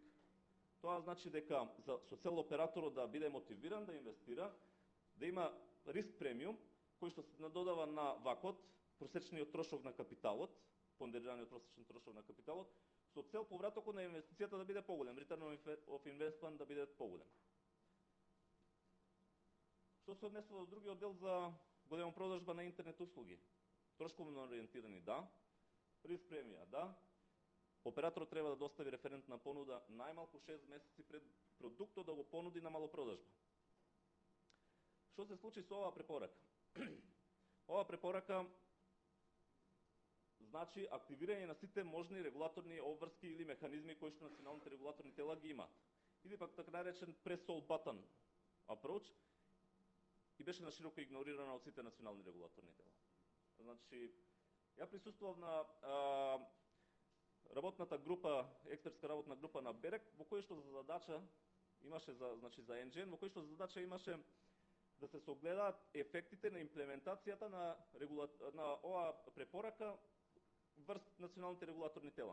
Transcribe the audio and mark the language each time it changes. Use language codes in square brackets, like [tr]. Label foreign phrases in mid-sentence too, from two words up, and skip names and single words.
[mk] Тоа значи дека со цел операторот да биде мотивиран да инвестира, да има риск премиум, кој што се надодава на ВАКот, просечниот трошок на капиталот, понderираниот просечен трошок на капиталот, со цел повратокот на инвестицијата да биде поголем, [en] return of investment [mk] да биде поголем. Што се однесува до другиот дел за голема продажба на интернет услуги? Трошковно ориентирани, да. Риск премија, да. Операторот треба да достави референтна понуда најмалку 6 месеци пред продуктот да го понуди на малопродажба. Што се случи со оваа препорака? Оваа препорака значи активирање на сите можни регулаторни обврски или механизми кои што националните регулаторни тела ги имаат. Или пак така наречен [en] press all button approach [mk] и беше нашироко игнорирана од сите национални регулаторни тела. Значи, ја присуствував на работната група, експертска работна група на БЕРЕК, во кој што за задача имаше за НГН, во кој што за задача имаше да се согледаат ефектите на имплементацијата на оваа препорака врз националните регулаторни тела.